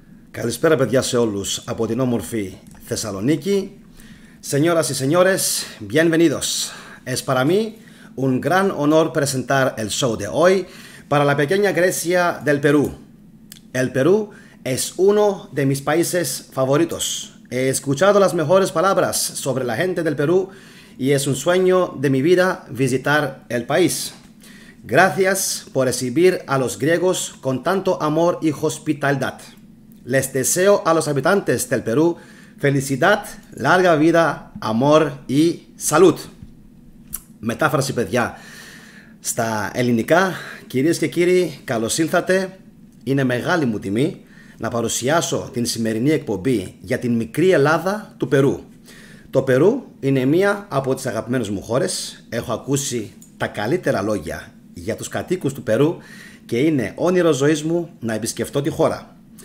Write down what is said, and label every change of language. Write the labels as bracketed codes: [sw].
[el] Καλησπέρα παιδιά σε όλους από την όμορφη Θεσσαλονίκη. [es] Señoras y señores, bienvenidos. Es para mí un gran honor presentar el show de hoy para la pequeña Grecia del Perú. El Perú es uno de mis países favoritos. He escuchado las mejores palabras sobre la gente del Perú y es un sueño de mi vida visitar el país. Gracias por recibir a los griegos con tanto amor y hospitalidad. Les deseo a los habitantes del Perú felicidad, larga vida, amor y salud. [el] Μετάφραση παιδιά στα ελληνικά. Κυρίες και κύριοι, καλώς ήλθατε. Είναι μεγάλη μου τιμή να παρουσιάσω την σημερινή εκπομπή για την μικρή Ελλάδα του Περού. Το Περού είναι μία από τις αγαπημένες μου χώρες. Έχω ακούσει τα καλύτερα λόγια για τους κατοίκους του Περού και είναι όνειρο ζωής μου να επισκεφτώ τη χώρα.